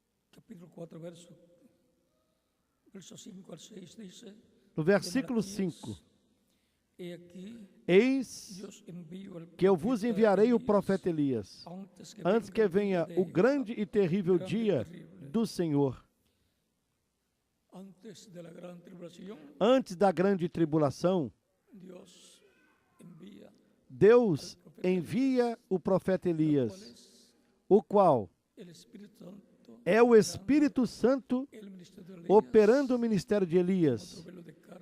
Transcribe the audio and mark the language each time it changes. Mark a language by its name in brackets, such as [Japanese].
[Spanish] capítulo 4, verso 5 al 6 dice, [Portuguese] no versículo 5: [Spanish] he aquí, [Portuguese] Eis [Spanish] Dios envío al [Portuguese] que eu vos [Spanish] profeta [Portuguese] enviarei o [Spanish] Elías [Portuguese] profeta Elias, antes que venha o grande e terrível dia do Senhor. [Spanish] antes de la gran tribulación, [Portuguese] Antes da grande tribulação, [Spanish] Dios envía, [Portuguese] Deus envia o profeta Elias, [Spanish] cual es [Portuguese] o qual [Spanish] el Espíritu Santo, [Portuguese] é o Espírito Santo [Spanish] el ministerio de Elías, [Portuguese] operando o ministério de Elias [Spanish] velo de carne.